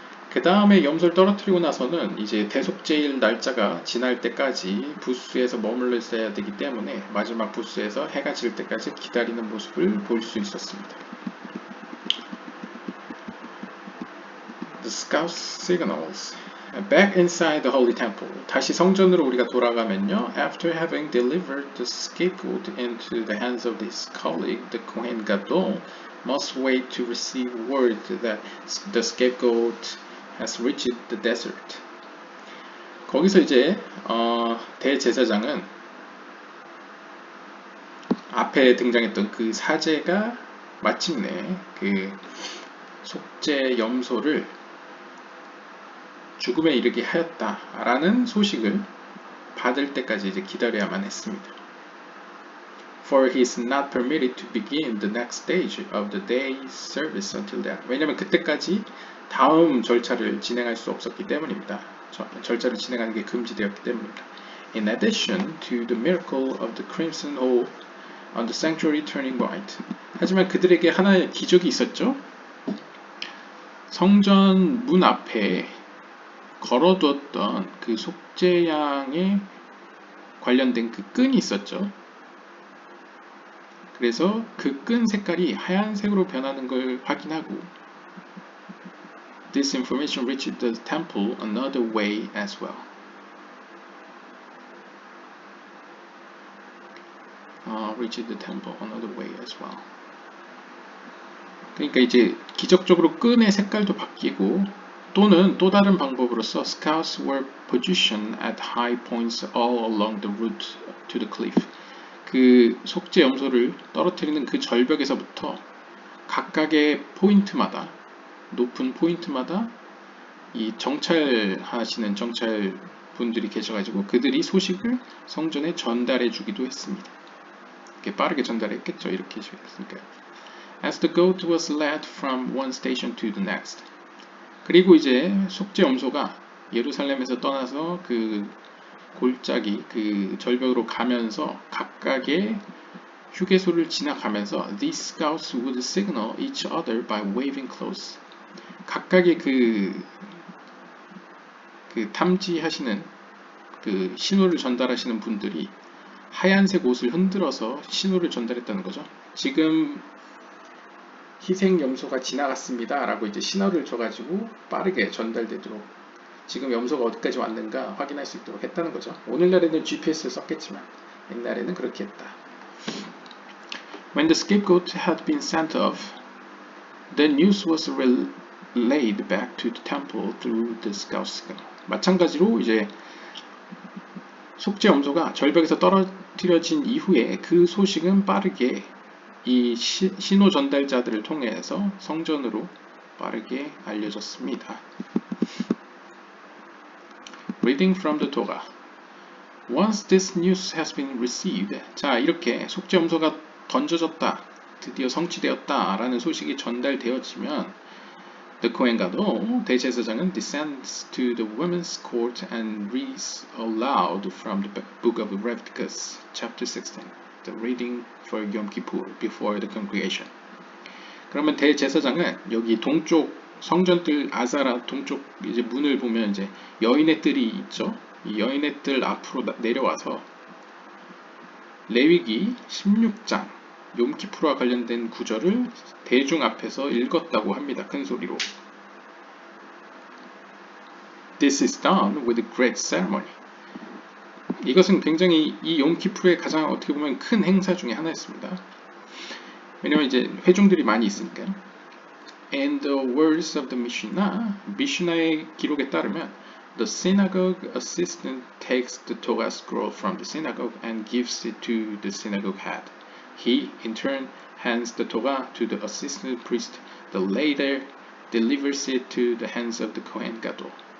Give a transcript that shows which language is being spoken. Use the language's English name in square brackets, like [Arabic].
[Korean] 그 다음에 염소를 떨어뜨리고 나서는 이제 대속제일 날짜가 지날 때까지 부스에서 머물러 있어야 되기 때문에 마지막 부스에서 해가 질 때까지 기다리는 모습을 볼 수 있었습니다. [English] The Scout Signals. Back inside the Holy Temple. [Korean] 다시 성전으로 우리가 돌아가면요. [English] After having delivered the scapegoat into the hands of his colleague, the Kohen Gadol must wait to receive word that the scapegoat has reached the desert. [Korean] 거기서 이제 대제사장은 앞에 등장했던 그 사제가 마침내 그 속죄 염소를 죽음에 이르게 하였다라는 소식을 받을 때까지 이제 기다려야만 했습니다. [English] For he is not permitted to begin the next stage of the day's service until then. [Korean] 왜냐하면 그때까지 다음 절차를 진행할 수 없었기 때문입니다. 절차를 진행하는 게 금지되었기 때문입니다. [English] In addition to the miracle of the crimson hole on the sanctuary turning white. [Korean] 하지만 그들에게 하나의 기적이 있었죠. 성전 문 앞에 걸어두었던 그 속죄양에 관련된 그 끈이 있었죠. 그래서 그 끈 색깔이 하얀색으로 변하는 걸 확인하고 [English] This information reached the temple another way as well. Reached the temple another way as well. [Korean] 그러니까 이제 기적적으로 끈의 색깔도 바뀌고 또는 또 다른 방법으로서 [English] Scouts were positioned at high points all along the route to the cliff. [Korean] 그 속죄 염소를 떨어뜨리는 그 절벽에서부터 각각의 포인트마다 높은 포인트마다 이 정찰하시는 정찰 분들이 계셔가지고 그들이 소식을 성전에 전달해 주기도 했습니다. 이렇게 빠르게 전달했겠죠. 이렇게 했으니까요. [English] As the goat was led from one station to the next. [Korean] 그리고 이제 속죄 염소가 예루살렘에서 떠나서 그 골짜기 그 절벽으로 가면서 각각의 휴게소를 지나가면서 [English] these scouts would signal each other by waving close. [Korean] 각각의 그 탐지하시는 그 신호를 전달하시는 분들이 하얀색 옷을 흔들어서 신호를 전달했다는 거죠. 지금 희생 염소가 지나갔습니다 라고 이제 신호를 줘가지고 빠르게 전달되도록 지금 염소가 어디까지 왔는가 확인할 수 있도록 했다는 거죠. 오늘날에는 GPS를 썼겠지만 옛날에는 그렇게 했다. [English] When the scapegoat had been sent off, the news was relayed back to the temple through the scout signal. [Korean] 마찬가지로 이제 속죄 염소가 절벽에서 떨어뜨려진 이후에 그 소식은 빠르게 이 신호 전달자들을 통해서 성전으로 빠르게 알려졌습니다. [English] Reading from the Torah. Once this news has been received. [Korean] 자, 이렇게 속죄 염소가 던져졌다. 드디어 성취되었다. 라는 소식이 전달되어지면 [English] The Kohen Gadol, [Korean] 대제사장은 [English] descends to the women's court and reads aloud from the book of Leviticus, chapter 16, the reading for Yom Kippur before the congregation. [Korean] 그러면 대제사장은 여기 동쪽 성전뜰 아자라 동쪽 이제 문을 보면 이제 여인의 뜰이 있죠. 이 여인의 뜰 앞으로 내려와서 레위기 16장 욤키푸르와 관련된 구절을 대중 앞에서 읽었다고 합니다. 큰 소리로. [English] This is done with a great ceremony. [Korean] 이것은 굉장히 이 욤키푸르의 가장 어떻게 보면 큰 행사 중에 하나였습니다. 왜냐면 이제 회중들이 많이 있으니까요. [English] And the words of the Mishnah [Korean] 의 기록에 따르면 [English] the synagogue assistant takes the Torah scroll from the synagogue and gives it to the synagogue head. He, in turn, hands the Torah to the assistant priest. The latter delivers it to the hands of the Kohen Gadol.